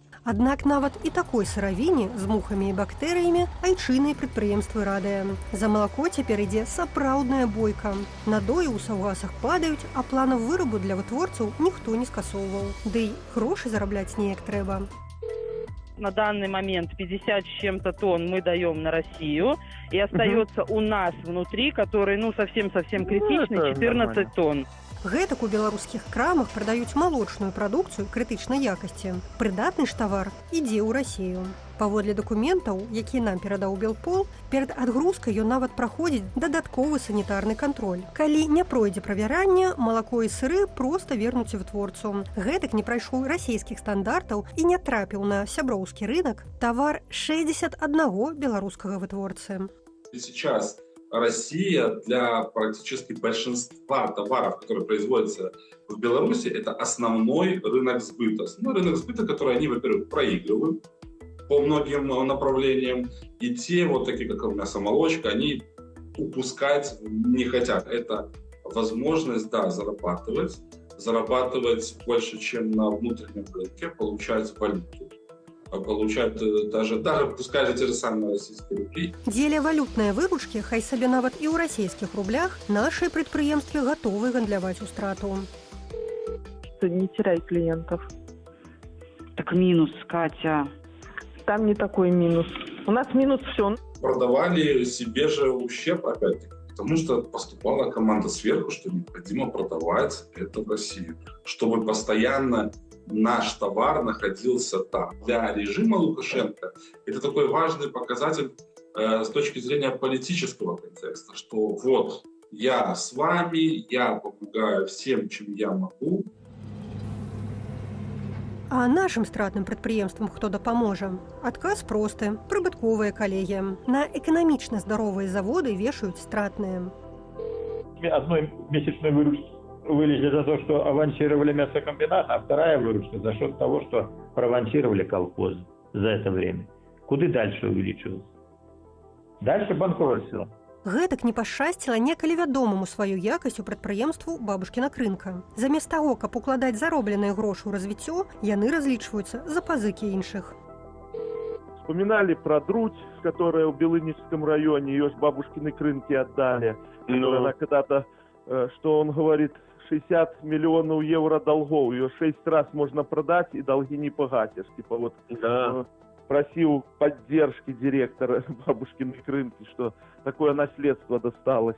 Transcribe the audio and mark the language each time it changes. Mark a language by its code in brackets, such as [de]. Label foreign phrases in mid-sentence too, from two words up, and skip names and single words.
[be] Аднак нават і такой сыравіне з мухамі і бактэрыямі айчынныя прадпрыемствы радыя. За малако цяпер ідзе сапраўдная бойка. Надоі ў саўгасах падаюць, а планаў вырабу для вытворцаў ніхто не скасоўваў. Ды й грошы зарабляць неяк трэба. [ru] На данный момент 50 с чем-то тонн мы даем на Россию, и остается у нас внутри, который, совсем-совсем критичный, 14 тонн. [be] Гэтак у беларускіх крамах прадаюць малочную прадукцыю крытычнай якасці. Прыдатны ж тавар ідзе ў Расію. Паводле дакументаў, які нам перадаў Белпол, перад адгрузкай ён нават праходзіць дадатковы санітарны кантроль. Калі не пройдзе правяранне, малако і сыры проста вернуць вытворцу. Гэтак не прайшоў расійскіх стандартаў і не трапіў на сяброўскі рынок тавар 61 беларускага вытворцы. [ru] Сейчас Россия для практически большинства товаров, которые производятся в Беларуси, это основной рынок сбыта. Рынок сбыта, который они, во-первых, проигрывают по многим направлениям, и те, вот такие как мясомолочка, они упускать не хотят. Это возможность, зарабатывать больше, чем на внутреннем рынке, получать валюту. Получают даже пускай те же самые российские рубли. [be] Дзеля валютныя выручкі, хай сабе нават і ў расійскіх рублях, нашыя прадпрыемствы гатовы гандляваць у страту. [ru] Не теряй клиентов. Так минус, Катя. Там не такой минус. У нас минус все. Продавали себе же ущерб, опять-таки, потому что поступала команда сверху, что необходимо продавать это в Россию, чтобы постоянно наш товар находился там. Для режима Лукашенко это такой важный показатель с точки зрения политического контекста, что вот я с вами, я помогаю всем, чем я могу. [be] А нашим стратным прадпрыемствам хто дапаможа? Адказ просты, прыбытковыя калегі. На эканамічна здаровыя заводы вешаюць стратныя. [ru] Одной месячной выручки вылезли за то, что авансировали мясокомбинат, а вторая выручка за счет того, что проавансировали колхозы за это время. Куда дальше увеличиваться? Дальше банкротство. [be] Гэтак не пашчасціла некалі вядомаму сваю якасць у прадпрыемству бабушкіна крынка. Замест таго, каб укладаць заробленыя грошы ў развіццё, яны разлічваюцца за пазыкі іншых. [ru] Вспоминали про Друдь, которая в Белыническом районе, ее с бабушкиной крынки отдали. Она когда-то, что он говорит, 60 миллионов евро долгов, ее 6 раз можно продать и долги не погасишь. Типа вот просил поддержки директора бабушкиной крынки, что такое наследство досталось.